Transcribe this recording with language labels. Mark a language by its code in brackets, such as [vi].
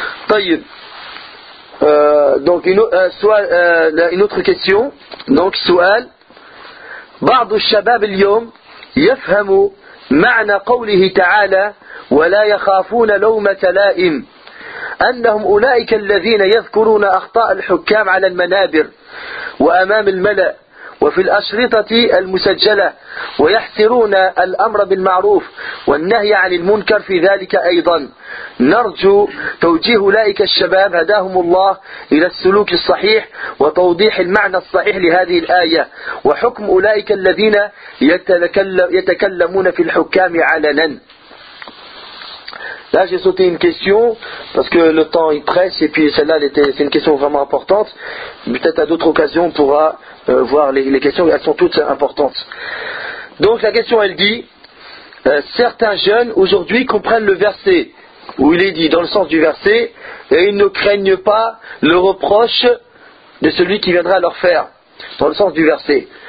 [fr] Donc une autre question. Donc [ar] سؤال. بعض الشباب اليوم يفهم معنى قوله تعالى ولا يخافون لومة لائم أنهم أولئك الذين يذكرون أخطاء الحكام على المنابر وأمام الملأ وفي الأشرطة المسجلة ويحسرون الأمر بالمعروف والنهي عن المنكر في ذلك أيضا نرجو توجيه أولئك الشباب هداهم الله إلى السلوك الصحيح وتوضيح المعنى الصحيح لهذه الآية وحكم أولئك الذين يتكلمون في الحكام علنا. [fr] Là, j'ai sauté une question, parce que le temps il presse, et puis celle-là, c'est une question vraiment importante. Peut-être à d'autres occasions, on pourra voir les questions, elles sont toutes importantes. Donc la question, elle dit, certains jeunes, aujourd'hui, comprennent le verset, où il est dit, dans le sens du verset, et ils ne craignent pas le reproche de celui qui viendra leur faire, dans le sens du verset.